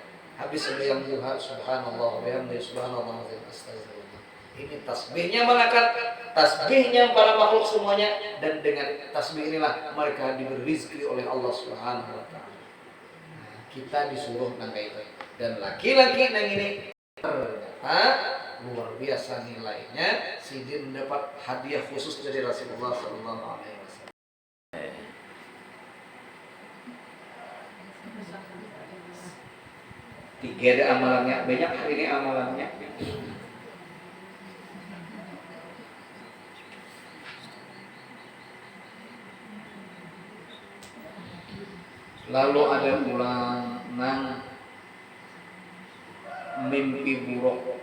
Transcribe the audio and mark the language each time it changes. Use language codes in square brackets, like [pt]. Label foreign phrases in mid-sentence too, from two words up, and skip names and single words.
[id] Habis sembahyang duha [ar] subhanallah wa bihamdihi, subhanallah wa astagfirullah. [id] Ini tasbihnya melekat, tasbihnya para makhluk semuanya, dan dengan tasbih inilah mereka diberi rezeki oleh Allah [ar] Subhanahu wa taala. [bjn] Nah, kita disuruh nangka itu. Dan laki-laki nang ini ternyata luar biasa nilainya, sidin mendapat hadiah khusus dari Rasulullah [ar] sallallahu alaihi wasallam. [id] Tiga ada amalannya, banyak hari ini amalannya. Lalu ada pula mimpi buruk.